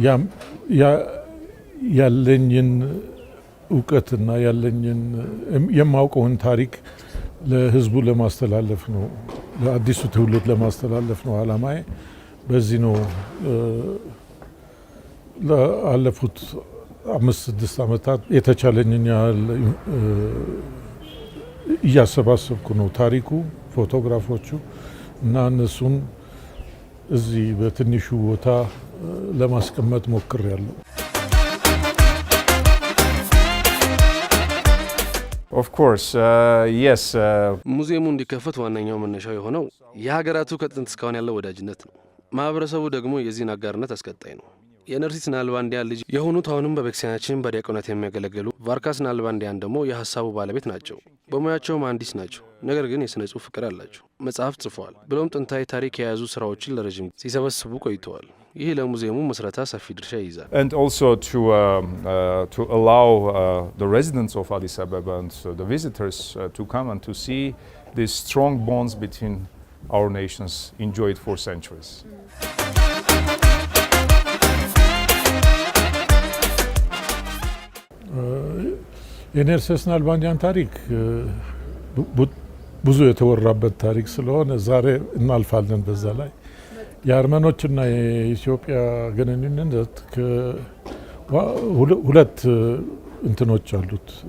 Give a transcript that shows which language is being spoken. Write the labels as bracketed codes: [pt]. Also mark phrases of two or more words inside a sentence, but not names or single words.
[am] ያለኝን እውቀትና ያለኝን የማውቀውን ታሪክ ለህዝቡ ለማስተላለፍ ነው፣ ለአዲሱ ትውልድ ለማስተላለፍ ነው አላማዬ። በዚህ ነው ለአለፉት 5-6 ዓመታት የተቻለኝን ያህል እያሰባሰብኩ ነው ታሪኩ፣ ፎቶግራፎቹ እና እነሱን እዚህ በትንሹ ቦታ ለማስቀመጥ ሞክሬያለሁ። [en] Of course, yes. [am] ሙዚየሙ እንዲከፈት ዋነኛው መነሻው የሆነው የሀገራቱ ከጥንት እስካሁን ያለው ወዳጅነት ነው። ማህበረሰቡ ደግሞ የዚህን አጋርነት አስቀጣይ ነው። የነርሲስ ናልባንዲያን ልጅ የሆኑት አሁንም በቤተክርስቲያናችን በዲያቆናት የሚያገለግሉ ቫርካስ ናልባንዲያን ደግሞ የሀሳቡ ባለቤት ናቸው። በሙያቸው መሐንዲስ ናቸው፣ ነገር ግን የሥነ ጽሑፍ ፍቅር አላቸው። መጽሐፍ ጽፈዋል፣ ብሎም ጥንታዊ ታሪክ የያዙ ስራዎችን ለረጅም ሲሰበስቡ ቆይተዋል። ይህ ለሙዚየሙ መስረታ ሰፊ ድርሻ ይይዛል። [en] And also to allow the residents of Addis Ababa and the visitors to come and to see these strong bonds between our nations enjoyed for centuries. [am] የነርሲስ ናልባንዲያን ታሪክ ብዙ የተወራበት ታሪክ ስለሆነ ዛሬ እናልፋለን በዛ ላይ። የአርመኖችና የኢትዮጵያ ግንኙነት ሁለት እንትኖች አሉት፣